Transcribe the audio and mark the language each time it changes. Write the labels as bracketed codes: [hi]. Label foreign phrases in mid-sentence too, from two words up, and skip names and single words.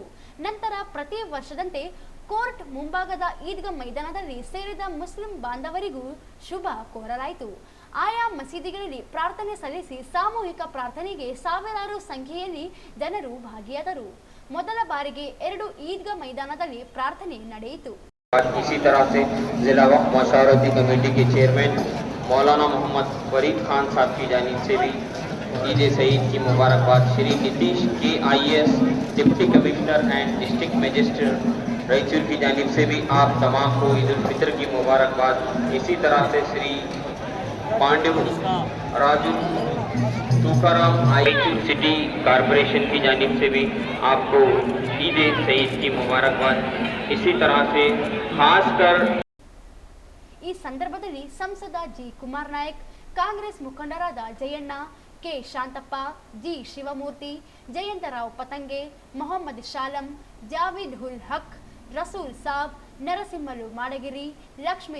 [kn] ನಂತರ ಪ್ರತಿ ವರ್ಷದಂತೆ ಕೋರ್ಟ್ ಮುಂಭಾಗದ ಈದ್ಗಾ ಮೈದಾನದಲ್ಲಿ ಸೇರಿದ ಮುಸ್ಲಿಂ ಬಾಂಧವರಿಗೂ ಶುಭ ಕೋರಲಾಯಿತು. ಆಯಾ ಮಸೀದಿಗಳಲ್ಲಿ ಪ್ರಾರ್ಥನೆ ಸಲ್ಲಿಸಿ ಸಾಮೂಹಿಕ ಪ್ರಾರ್ಥನೆಗೆ ಸಾವಿರಾರು ಸಂಖ್ಯೆಯಲ್ಲಿ ಜನರು ಭಾಗಿಯಾದರು. ಮೊದಲ ಬಾರಿಗೆ 2 ಈದ್ಗಾ ಮೈದಾನದಲ್ಲಿ ಪ್ರಾರ್ಥನೆ ನಡೆಯಿತು. [ur] اسی طرح سے ضلع وقف مشاورتی کمیٹی کے چیئرمین مولانا محمد فرید خان صاحب کی جانب سے بھی عید سعید کی مبارکباد. شری نتیش کے IAS [en] Deputy Commissioner and District Magistrate [ur] رائچور کی جانب سے بھی آپ تمام کو عید الفطر کی مبارکباد. اسی طرح سے شری پانڈے راجو تکارام رائچور [en] City Corporation [ur] کی جانب سے بھی آپ کو عید سعید کی مبارکباد. اسی طرح سے خاص کر [kn] ಈ ಸಂದರ್ಭದಲ್ಲಿ ಸಂಸದ ಜಿ ಕುಮಾರ್ ನಾಯಕ್, ಕಾಂಗ್ರೆಸ್ ಮುಖಂಡರಾದ ಜಯಣ್ಣ, ಕೆ ಶಾಂತಪ್ಪ, ಜಿ ಶಿವಮೂರ್ತಿ, ಜಯಂತರಾವ್ ಪತಂಗೆ, ಮೊಹಮ್ಮದ್ ಶಾಲಂ, ಜಾವೀದ್ ಉಲ್ ಹಕ್, ರಸೂಲ್ ಸಾಬ್, ನರಸಿಂಹಲು ಮಾಡಗಿರಿ, ಲಕ್ಷ್ಮೀ